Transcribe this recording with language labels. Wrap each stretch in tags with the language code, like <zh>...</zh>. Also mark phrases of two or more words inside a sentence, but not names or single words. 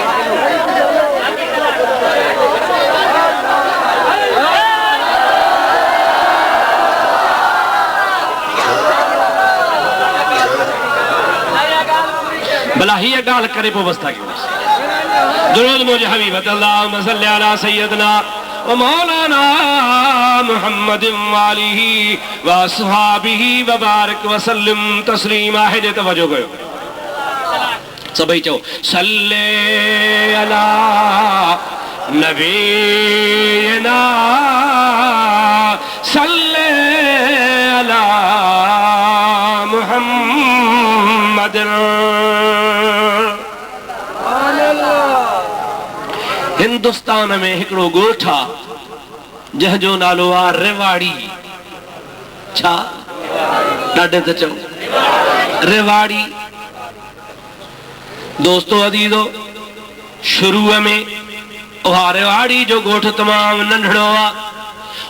<sd>भला हीअ ॻाल्हि करे पोइ बसि था कयूं। दुरूद मुझे हबीब</sd> <ar>اللهم صل على سيدنا ومولانا محمد وآله وأصحابه وبارك وسلم تسليما.</ar> <sd>हेॾे तवज्जो कयो, सभई चओ</sd> <ar>صلى على نبينا صلى على محمد.</ar> <sd>हिंदुस्तान में हिकिड़ो ॻोठ आहे जंहिंजो नालो आहे रेवाड़ी। छा ॾाढे त चओ रेवाड़ी। दोस्तो अदीदो, शुरूअ में उहा रेवाड़ी जो ॻोठ तमामु नंढड़ो आहे।</sd>